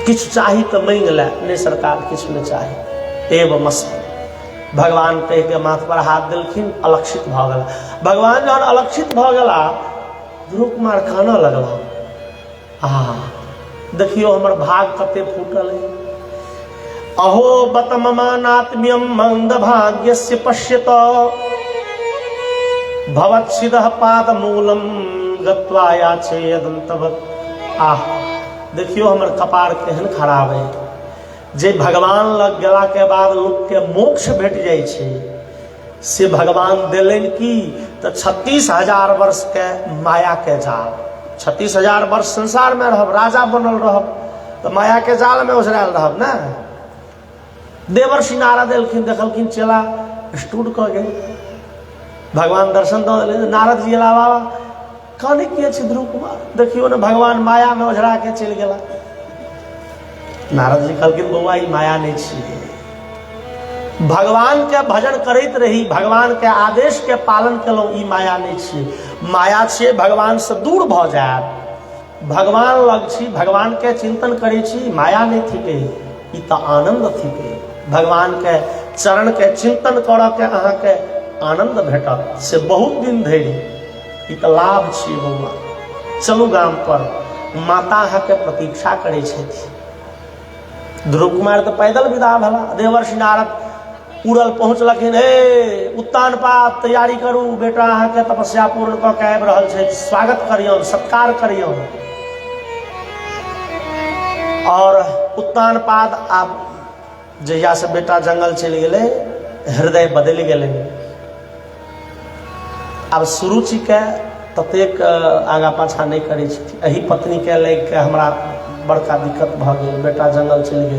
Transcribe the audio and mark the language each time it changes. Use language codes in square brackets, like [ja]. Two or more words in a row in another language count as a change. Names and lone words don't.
[mai] किछु चाही तो मांग ले, नहीं सरकार किछु नहीं चाही। एवं मस्त भगवान कह के माथ पर हाथ दिलखिन, अलक्षित भ गला। भगवान जहन अलक्षित भ गला, ध्रुव कुमार काना लगला, देखियो हमर भाग कते फूटल है। [sa] अहो बत ममानात्म्यम मंद भाग्यस्य पश्यत, भवत्सिदः पाद मूलम गत्वा याचे यदंतवत्। [mai] देखियो हमर कपार केहन खराब है, जे भगवान लग गेला के बाद लोक के मोक्ष भेट जाय छे, से भगवान देलन की तो 36,000 वर्ष के माया के जाल। 36,000 वर्ष संसार में रहब, राजा बनल रहब, तो माया के जाल में ओझरायल रहब ना। देवर्षि नारद एलखिन, देखलखिन चेला स्टूड क गए, भगवान दर्शन दो दिले। नारद जी अला बाबा कहने किए छी ध्रुव कुमार, देखियो ने भगवान माया में ओझरा के चल गेला। नारद जी कहलखिन बौआ ई माया नहीं छिए, भगवान के भजन करैत रही, भगवान के आदेश के पालन केलहुं, ई माया नहीं छिए। माया छिए भगवान से दूर भ जायब, भगवान लग छी, भगवान के चिंतन करै छी, माया नहीं थिके, ई त आनंद थिके। भगवान के चरण के चिंतन करऽ के अहाँ के आनंद भेटत, से बहुत दिन धरि ई त लाभ छिए बौआ। चलू गाम पर, माता अहाँ के प्रतीक्षा करै छथि। ध्रुव कुमार तो पैदल विदा भला। देवर्षि नारद उड़ल पहुंचलखिन, हे उत्तान पात तैयारी करू, बेटा अहाँ के तपस्या पूर्ण क के आबि रहल छै, स्वागत करियौन, सत्कार करियौन। और उत्तान पाद आब जहिया से बेटा जंगल चलि गेले, हृदय बदलि गेले। आब सुरुचि के ततेक आगा पाछा नहीं करै छथि, एही पत्नी के लग के हमरा बड़का दिक्कत भ गेल, बेटा जंगल चलि गेल।